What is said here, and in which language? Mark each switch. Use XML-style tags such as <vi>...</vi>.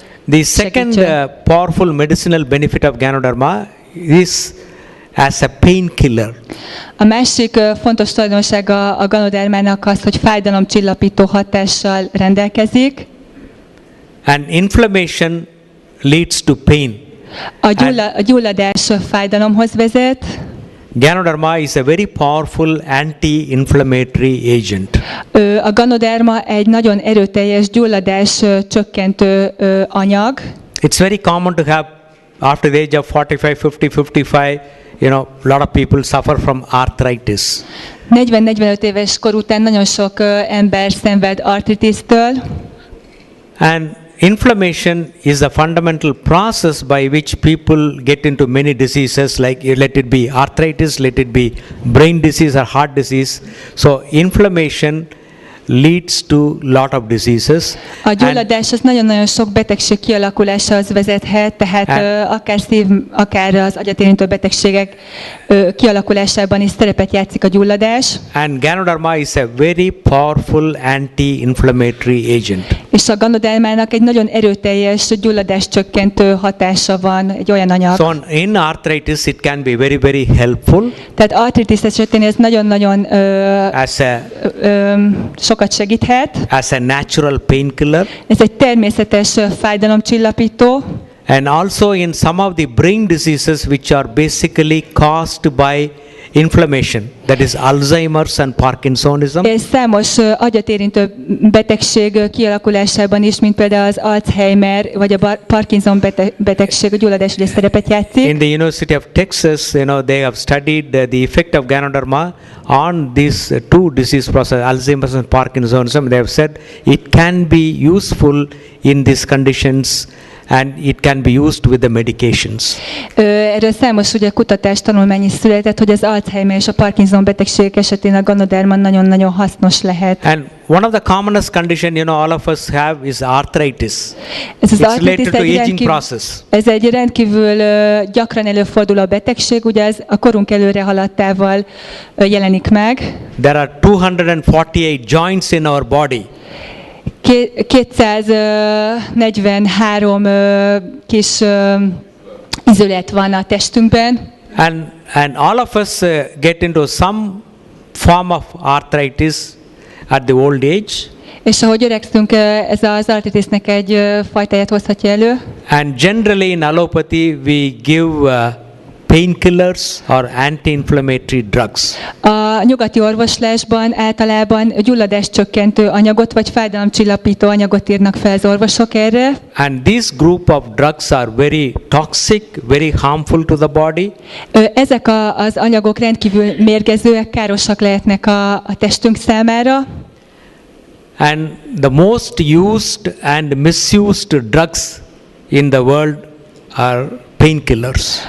<en>The second powerful medicinal benefit of Ganoderma is as a painkiller.</en> <hu>A másik fontos tulajdonsága a ganodermának az, hogy fájdalomcsillapító hatással rendelkezik.</hu> <en>And inflammation leads to pain.</en> <hu>A gyulladás fájdalomhoz vezet.</hu> <en>Ganoderma is a very powerful anti-inflammatory agent.</en> <hu>A ganoderma egy nagyon erőteljes gyulladás csökkentő anyag.</hu> <en>It's very common to have after the age of 45, 50, 55, a lot of people suffer from arthritis.</en> <hu>40-45 éves kor után nagyon sok ember szenved artritisztől,</hu> <en>And inflammation is a fundamental process by which people get into many diseases, like let it be arthritis, let it be brain disease or heart disease. So inflammation leads to lot of diseases.</en> <hu>A gyulladás az nagyon-nagyon sok betegség kialakulásához vezethet, tehát akár szív, akár az agyat érintő betegségek kialakulásában is szerepet játszik a gyulladás.</hu> <en>And Ganoderma is a very powerful anti-inflammatory agent.</en> <hu>És a ganodermának egy nagyon erőteljes gyulladás csökkentő hatása van, egy olyan anyag.</hu> <en>So in arthritis it can be very, very helpful</en> <hu>Tehát artritis esetén ez nagyon-nagyon</hu> <en>as a</en> <hu>sokat segíthet.</hu> <en>as a natural painkiller.</en> <hu>Ez egy természetes fájdalomcsillapító.</hu> <en>And also in some of the brain diseases which are basically caused by inflammation, that is Alzheimer's and Parkinsonism.</en> <hu>És számos agyat érintő betegség kialakulásában is, mint például az Alzheimer vagy a Parkinson betegség, a gyulladás is szerepet játszik.</hu> <en>In the University of Texas, they have studied the effect of Ganoderma on these two disease processes, Alzheimer's and Parkinsonism. They have said it can be useful in these conditions and it can be used with the medications.</en> <hu>Erről számos ugye kutatás, tanulmány is született, hogy az Alzheimer és a Parkinson betegségek esetén a ganoderma nagyon-nagyon hasznos lehet.</hu> <en>And one of the commonest condition, all of us have is arthritis.</en> <hu>Ez az</hu> <en>It's</en> <hu>artritis</hu> <en>related to aging process.</en> <hu>ez egy rendkívül gyakran előforduló betegség, ugye ez a korunk előre haladtával jelenik meg.</hu> <en>There are 248 joints in our body.</en> <hu>243 kis izület van a testünkben.</hu> <en>And all of us get into some form of arthritis at the old age.</en> <hu>És ahogy öregszünk, ez az artritisnek egy fajtáját hozhatja elő.</hu> <en>And generally in allopathy we give painkillers or anti-inflammatory drugs.</en> <hu>A nyugati orvoslásban általában gyulladás csökkentő anyagot vagy fájdalomcsillapító anyagot írnak fel az orvosok erre.</hu> <en>And this group of drugs are very toxic, very harmful to the body.</en> <hu>Ezek az anyagok rendkívül mérgezőek, károsak lehetnek a testünk számára.</hu> <en>And the most used and misused drugs in the world are painkillers.</en>